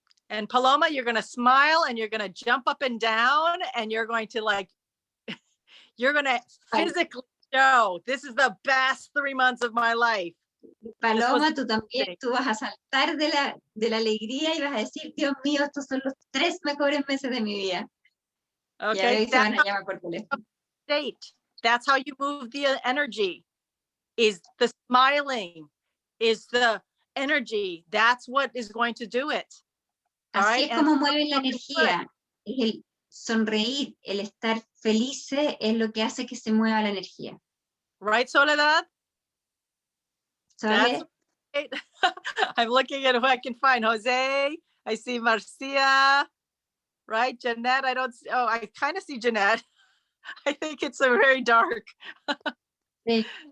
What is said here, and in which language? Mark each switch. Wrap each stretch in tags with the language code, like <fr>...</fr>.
<en>And Paloma, you're going to smile and you're going to jump up and down and you're going to you're going to physically show, this is the best 3 months of my life.</en> <es>Paloma, tú también, tú vas a saltar de la alegría y vas a decir, Dios mío, estos son los 3 mejores meses de mi vida.</es> <en>Okay,</en> <es>y se van a llamar por teléfono.</es> <en>That's how you move the energy, is the smiling, is the energy. That's what is going to do it. All</en> <es>Así</es> <en>right?</en> <es>es como mueven la energía. Es el sonreír, el estar felices es lo que hace que se mueva la energía.</es> <en>Right, Soledad?</en> <es>¿Sabes?</es> <en>Right. I'm looking at who I can find. Jose, I see Marcia, right? Jeanette, I kind of see Jeanette. I think it's a very dark.</en> <es>Sí.</es>